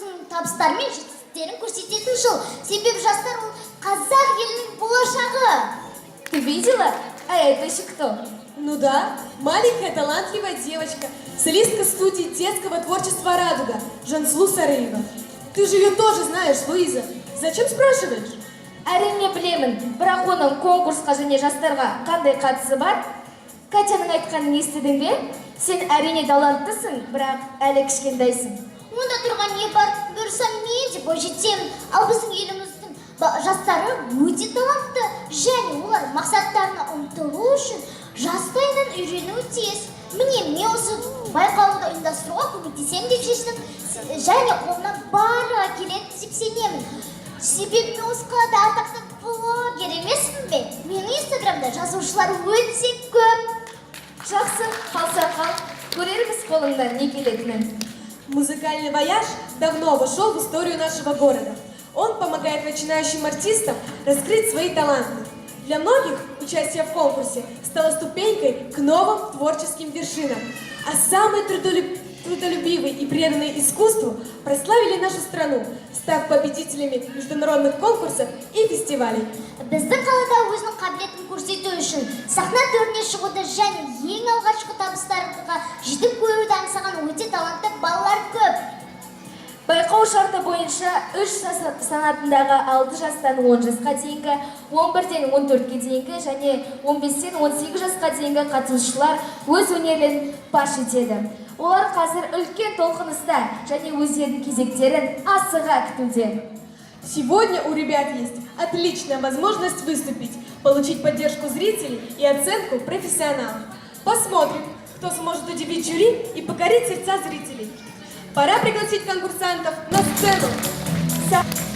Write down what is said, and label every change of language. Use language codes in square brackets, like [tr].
[kk] Табыстары мен жетістіктерін көрсететін жыл. Себебі жастар ол қазақ елінің болашағы. [ru] Ты видела? А это еще кто? Ну да, маленькая талантливая девочка, солистка студии детского творчества «Радуга» Жансулу Сарыева. Ты же ее тоже знаешь, Луиза. Зачем спрашиваешь? [kk] Әрине білемін, бірақ оның конкурсқа және жастарға қандай қатысы бар? Катяның айтқанын естідің бе? Сен әрине таланттысың, бірақ әлі кішкентайсың. Онда тұрған не бар? Бұйырсам мен де бойжетемін. Ал біздің еліміздің жастары өте талантты, және олар мақсаттарына ұмтылу үшін жастайынан үйренуі тиіс. Міне, мен осы байқауды ұйымдастыруға көмектесем деп шештім, және қолымнан барлығы келеді деп сенемін. Себебі мен осы қалада атақты блогер емеспін бе? Менің инстаграмда жазушылар өте көп. Жақсы, қалса қал, көрерміз қолыңдан не келетінін. [ru] Музыкальный вояж давно вошел в историю нашего города. Он помогает начинающим артистам раскрыть свои таланты. Для многих участие в конкурсе стало ступенькой к новым творческим вершинам. А самые трудолюбивые и преданные искусству прославили нашу страну, став победителями международных конкурсов и фестивалей. [kk] Біздің қалада өзінің қабілетін көрсету үшін сахна төріне шығуды және ең алғашқы табыстарға жетіп көруді аңсаған өте талантты балалар көп. Байқау шарты бойынша 3 санатындағы 6 жастан 10 жасқа дейінгі, 11-ден 14-ке дейінгі және 15-тен 18 жасқа дейінгі қатысушылар өз өнерлерін паш етеді. Олар қазір үлкен толқыныста және өздерінің кезектерін асыға күтуде. [ru] Сегодня у ребят есть отличная возможность выступить, получить поддержку зрителей и оценку профессионалов. Посмотрим, кто сможет удивить жюри и покорить сердца зрителей. Пора пригласить конкурсантов на сцену.